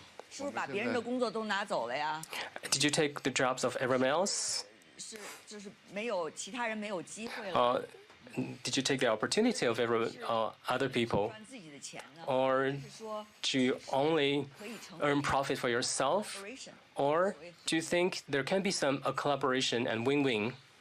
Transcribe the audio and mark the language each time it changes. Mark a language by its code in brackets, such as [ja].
[zh] 是不是把别人的工作都拿走了呀？ [en] Did you take the jobs of everyone else? [zh] 是，就是没有其他人没有机会了。 [en] Did you take the opportunity of other people? Or do you only earn profit for yourself? Or do you think there can be a collaboration and win-win?